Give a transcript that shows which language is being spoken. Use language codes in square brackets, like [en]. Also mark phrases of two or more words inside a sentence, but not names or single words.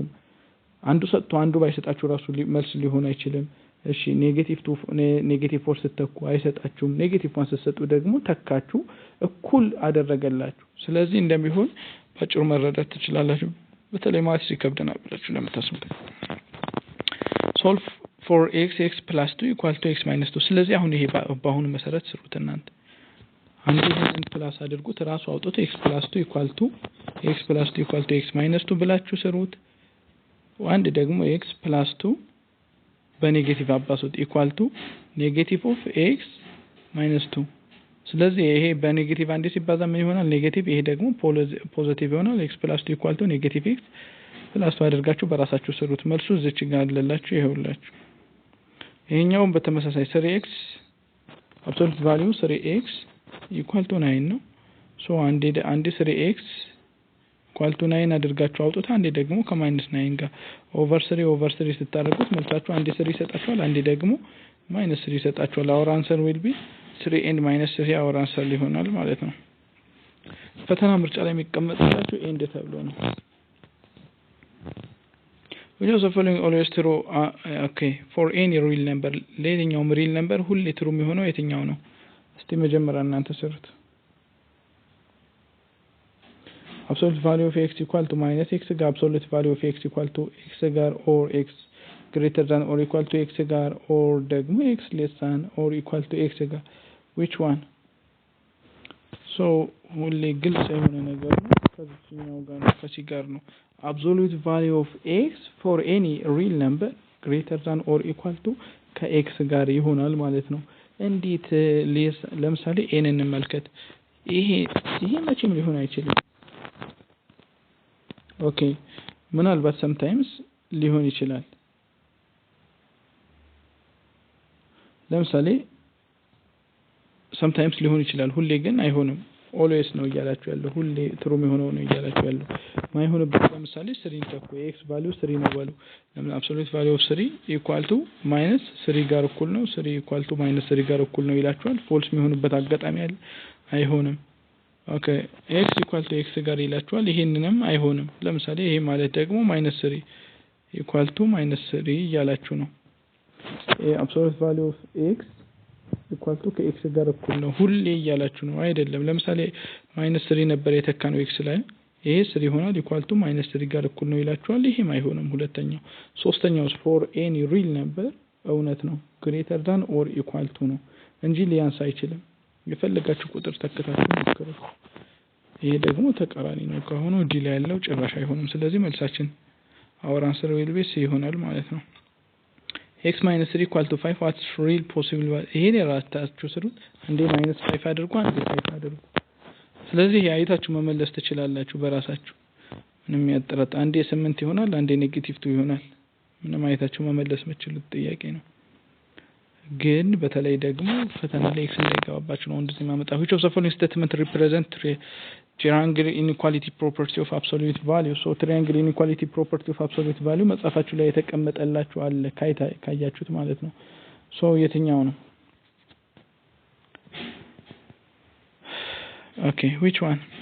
[am] አንዱ ሰጥቶ አንዱ ባይሰጣችሁ ራሱ መልስ ሊሆን አይችልም። እሺ ኔጌቲቭ 4 ስተኩ አይሰጣችሁም። ኔጌቲቭ 1 ስትሰጡ ደግሞ ተካችሁ እኩል አደረገላችሁ። ስለዚህ እንደሚሆን ባጭሩ መረዳት ትችላላችሁ። በተለይ ማትስ ይከብደናል ብላችሁ ለምታስቡት [en] solve for x plus 2 equal to x minus 2 [am] ስለዚህ አሁን ይሄ በአሁኑ መሰረት ስሩት እናንተ አንዱ ይሄን ፕላስ አድርጉት ራሱ አውጥቶ [en] x plus 2 equal to x minus 2 [am] ብላችሁ ስሩት። አንድ ደግሞ [en] x plus 2 [am] በኔጌቲቭ አባሱት [en] equal to negative of x minus 2 [am] ስለዚህ ይሄ በኔጌቲቭ አንድ ሲባዛ ምን ይሆናል ኔጌቲቭ ይሄ ደግሞ ፖዚቲቭ ይሆናል [en] x plus 2 equal to negative x plus 2 [am] አድርጋችሁ በራሳችሁ ስሩት። መልሱ እዚች ጋር አለላችሁ ይሄውላችሁ። ይሄኛውን በተመሳሳይ [en] 3x absolute value 3x equal to 9 [am] ነው። አንዴ [en] 3x equal to 9 [am] አድርጋችሁ አውጡት። አንዴ ደግሞ ከ-9 ጋር [en] over 3 [am] ስታደርጉት መልሳችሁ አንዴ 3 ይሰጣችኋል፣ አንዴ ደግሞ -3 ይሰጣችኋል። [en] our answer will be 3 and -3 our answer [am] ሊሆናል ማለት ነው። ፈተና ምርጫ ላይ የሚቀመጥላችሁ ኤንድ ተብሎ ነው። [en] which of the following always true okay for any real number ለየትኛው real number ሁሌ true [am] የሚሆነው የትኛው ነው? እስቲ መጀመሪያ እናንተ ስሩት። [en] absolute value of x equal to minus x ጋር absolute value of x equal to x ጋር or x greater than or equal to x ጋር or ደግሞ x less than or equal to x ጋር which one? [am] ሁሌ ግልጽ የሆነ ነገር ነው። ከዚህኛው ጋር ነው ከዚህ ጋር ነው። absolute [en] value of x for any real number greater than or equal to [am] ከx ጋር ይሆናል ማለት ነው። እንዴት ለምሳሌ n እንመልከት። ይሄ መቼም ሊሆን አይችልም። ኦኬ ምናልባት sometimes ሊሆን ይችላል። ለምሳሌ sometimes ሊሆን ይችላል፣ ሁሌ ግን አይሆንም። always ነው እያላችሁ ያለው፣ ሁሌ ትሩ የሚሆነው ነው እያላችሁ ያለው። ማይሆንበት ለምሳሌ 3 ተኩ [en] x value [am] 3 ነው ባሉ ለምን [en] absolute value of 3 equal to minus 3 [am] ጋር እኩል ነው [en] 3 equal to minus [am] 3 ጋር እኩል ነው ይላችኋል። false የሚሆንበት አጋጣሚ አለ፣ አይሆንም። ኦኬ [en] x equal to x [am] ጋር ይላችኋል፣ ይሄንንም አይሆንም። ለምሳሌ ይሄ ማለት ደግሞ [en] -3 equal to -3 [am] እያላችሁ ነው። [en] absolute value of x equal to [am] ከx ጋር እኩል ነው ሁሌ እያላችሁ ነው አይደለም። ለምሳሌ -3 ነበር የተካነው x ላይ፣ ይሄ 3 ይሆናል [en] equal to -3 [am] ጋር እኩል ነው ይላችኋል። ይሄም አይሆንም። ሁለተኛው ሶስተኛው [en] for any real number [am] እውነት ነው [en] greater than or equal to [am] ነው እንጂ ሊያንስ አይችልም። የፈለጋችሁ ቁጥር ተከታተሉ ሞክሩ። ይሄ ደግሞ ተቃራኒ ነው ከሆነ ዲ ላይ ያለው ጭራሽ አይሆንም። ስለዚህ መልሳችን [en] our answer will be c [am] ይሆናል ማለት ነው። [en] x minus 3 equal to 5 what's real possible? [am] ይሄን የራሳችሁ ስሩት። አንዴ -5 አድርጉ፣ አንዴ 5 አድርጉ። ስለዚህ አይታችሁ መመለስ ትችላላችሁ በራሳችሁ። ምንም ያጠራጥ አንዴ 8 ይሆናል፣ አንዴ -2 ይሆናል። ምንም አይታችሁ መመለስ የምትችሉት ጥያቄ ነው። ግን በተለይ ደግሞ ፈተና ላይ x እንዳይገባባችሁ ነው እንደዚህ ማመጣ። [en] which of the following statement represent triangle inequality property of absolute value? triangle inequality property of absolute value [am] መጻፋችሁ ላይ የተቀመጠላችሁ አለ ካያችሁት ማለት ነው። የትኛው ነው? [en] okay which one?